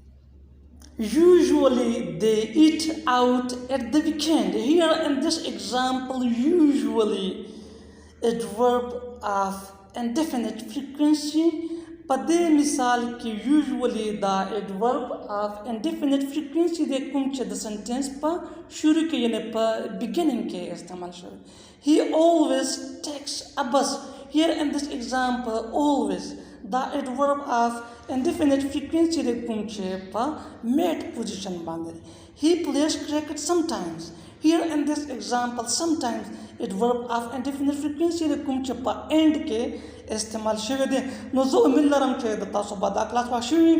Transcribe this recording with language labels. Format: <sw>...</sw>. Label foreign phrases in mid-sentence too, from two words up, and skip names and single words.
<en>Usually they eat out at the weekend. Here in this example, usually adverb of indefinite frequency.</en> <ps>په دې مثال کې</ps> <en>usually the adverb of indefinite frequency</en> <ps>د کوم چې</ps> <en>the sentence</en> <ps>په شروع کې یعنې په beginning کې استعمال شوی.</ps> <en>He always takes a bus. Here in this example, always the adverb of indefinite frequency</en> <ps>د کوم چې په منځ position باندې.</ps> <en>He plays cricket sometimes. Here in this example, sometimes adverb of indefinite frequency</en> <ps>د کوم چې په end کې استعمال شوی دی. نو زه امید لرم چې دا ستاسو به دا class وا شروع</ps>